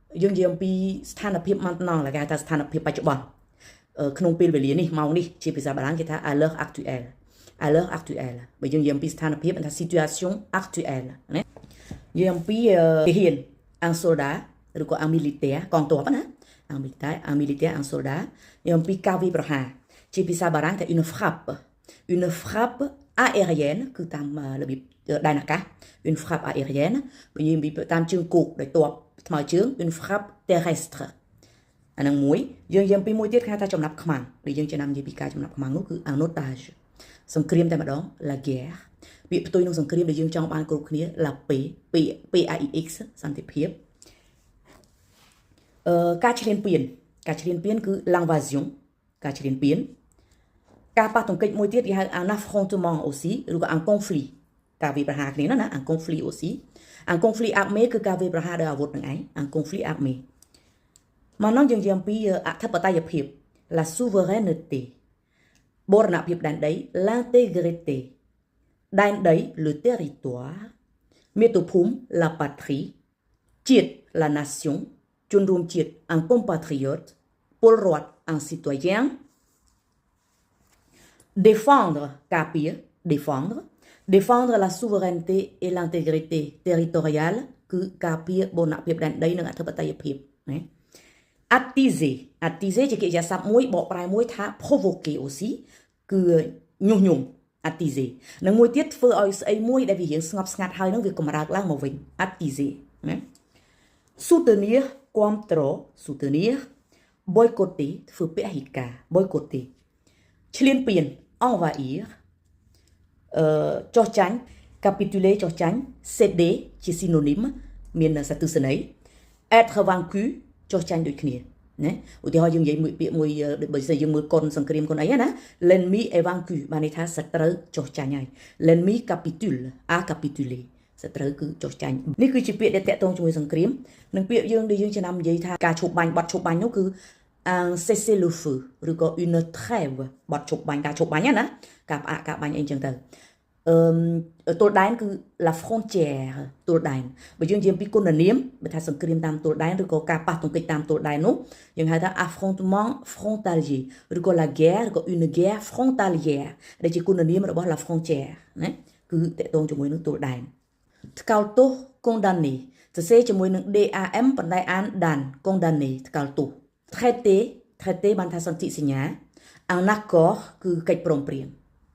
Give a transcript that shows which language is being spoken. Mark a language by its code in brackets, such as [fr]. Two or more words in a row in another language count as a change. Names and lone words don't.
[km] យើងនិយាយអំពីស្ថានភាព [fr] maintenant là [km] គេហៅថាស្ថានភាពបច្ចុប្បន្នក្នុងពេលវេលានេះម៉ោងនេះជាភាសាបារាំងគេថា [fr] à l'heure actuelle à l'heure actuelle [km] បើយើងនិយាយអំពីស្ថានភាព ថា [fr] situation actuelle [km] ណានិយាយអំពីទាហាន [fr] un soldat [km] ឬក៏ [fr] un militaire [km] កងទ័ពណា [fr] un militaire un soldat [km] និយាយអំពី ការវាយប្រហារជាភាសាបារាំងថា [fr] une frappe aérienne [km] គឺតាមរបៀបដែនអាកាស [fr] une frappe aérienne [km] បើនិយាយអំពីតាមជើងគោកដោយទ័ពថ្មើរជើង [fr] une frappe terrestre [km] អានឹងមួយយើងនិយាយអំពីមួយទៀតគេហៅថាចំណាប់ខ្មាំងដែលយើងចំណាំនិយាយពីការចំណាប់ខ្មាំងនោះគឺ [fr] un otage [km] សង្គ្រាមតែម្ដង [fr] la guerre [km] ពាក្យផ្ទុយនឹងសង្គ្រាមដែលយើងចង់បានគ្រប់គ្នា [fr] la paix PAIX [km] សន្តិភាព ការឈ្លានពានគឺ l'invasion ការឈ្លានពានការប៉ះទង្គិចមួយទៀតគេហៅ [fr] un affrontement aussi [km] ឬក៏ [fr] un conflit [km] ការវាយប្រហារគ្នាណា [fr] un conflit aussi un conflit armé [km] គឺការវាយប្រហារដោយអាវុធនឹងឯង [fr] un conflit armé [km] មកនោះយើងនិយាយអំពីអធិបតេយ្យភាព [fr] la souveraineté [km] បូរណភាពដែនដី l'intégrité ដែនដី [fr] le territoire [km] មាតុភូមិ [fr] la patrie [km] ជាតិ [fr] la nation [km] ជនរួមជាតិ [fr] un compatriote [km] ពលរដ្ឋ [fr] un citoyen [km] défendre ការពារ [fr] défendre la souveraineté et l'intégrité territoriale [km] គឺការពារបូរណភាពដែនដីនិងអធិបតេយ្យភាពណា attiser ជាកិរិយាសព្ទមួយបកប្រែមួយថា [fr] provoquer aussi [km] គឺញុះញង់ attiser និងមួយទៀតធ្វើឲ្យស្អីមួយដែលវារៀងស្ងប់ស្ងាត់ហើយនឹងវាកម្រើកឡើងមកវិញ attiser ណា soutenir គាំ ទ្រ [fr] soutenir boycotter [km] ធ្វើពហិការ boycotter ឈ្លានពាន envahir ចោះចាញ់ capituler ចោះចាញ់ céder ជា synonyme មានសត្វទស្សន័យ [fr] être vaincu [km] ចោះចាញ់ដូចគ្នាណាឧទាហរណ៍យើងនិយាយមួយពាក្យមួយបើសិនយើងមើលកុនសង្គ្រាមកុនអីណា [fr] l'ennemi est vaincu [km] បានន័យថាសត្រូវចោះចាញ់ហើយ [fr] l'ennemi capitule a capituler [km] សត្រូវគឺចោះចាញ់នេះគឺជាពាក្យដែលតាក់ទងជាមួយសង្គ្រាមនិងពាក្យយើងដែលយើងចំណាំនិយាយថាការឈ ប់បាញ់បត់ឈប់បាញ់នោះគឺ [fr] un cessez le feu [km] ឬក៏ [fr] une trêve [km] បត់ឈប់បាញ់ការឈប់បាញ់ណាការផ្អាកការបាញ់អី ចឹងទៅទល់ដែនគឺ [fr] la frontière [km] ទល់ដែនបើយើងនិយាយពីគុណនាមបើថាសង្គ្រាមតាមទល់ដែនឬក៏ការប៉ះទង្គិចតាមទល់ដែននោះយើងហៅថា [fr] affrontement frontalier [km] ឬក៏ [fr] la guerre [km] ឬក៏ [fr] une guerre frontalière [km] ដែលជាគុណនាមរបស់ [fr] la frontière [km] ណាគឺតកតងជាមួយនឹងទល់ដែនថ្កោលទោស condamné សរសេរជាមួយនឹង DAM ប៉ុន្តែអាន [fr] dan condamné [km] ថ្កោលទោស traité បានថាសន្ធិសញ្ញា [fr] un accord [km] គឺកិច្ចព្រមព្រៀង